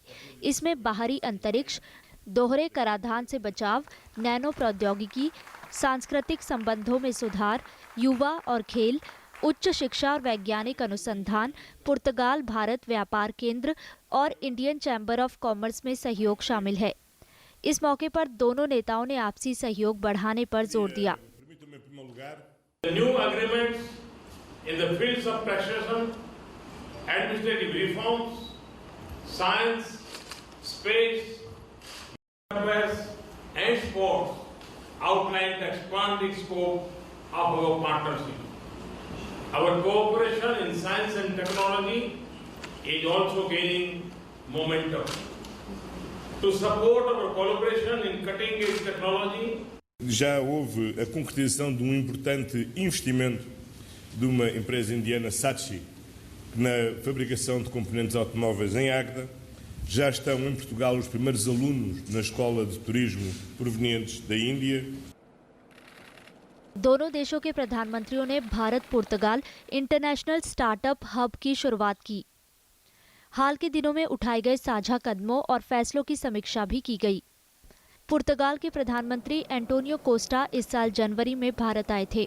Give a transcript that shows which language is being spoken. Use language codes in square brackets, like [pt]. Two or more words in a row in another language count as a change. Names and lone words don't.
[hi] इसमें बाहरी अंतरिक्ष, दोहरे कराधान से बचाव, नैनो प्रौद्योगिकी, सांस्कृतिक संबंधों में सुधार, युवा और खेल, उच्च शिक्षा और वैज्ञानिक अनुसंधान, पुर्तगाल भारत व्यापार केंद्र और इंडियन चैम्बर ऑफ कॉमर्स में सहयोग शामिल है। इस मौके पर दोनों नेताओं ने आपसी सहयोग बढ़ाने पर जोर दिया। [en] The new agreements in the fields of taxation, administrative reforms, science, space, affairs and sports outline the expanding scope of our partnership. Our cooperation in science and technology is also gaining momentum. To support our collaboration in cutting-edge technology, [pt] já houve a concretização de importante investimento de uma empresa indiana, Saatchi, na fabricação de componentes automóveis em Águeda. Já estão em Portugal os primeiros alunos na escola de turismo provenientes da Índia. [hi] दोनों देशों के प्रधानमंत्रियों ने भारत पुर्तगाल इंटरनेशनल स्टार्टअप हब की शुरुआत की। हाल के दिनों में उठाए गए साझा कदमों और फैसलों की समीक्षा भी की गई। पुर्तगाल के प्रधानमंत्री एंटोनियो कोस्टा इस साल जनवरी में भारत आए थे।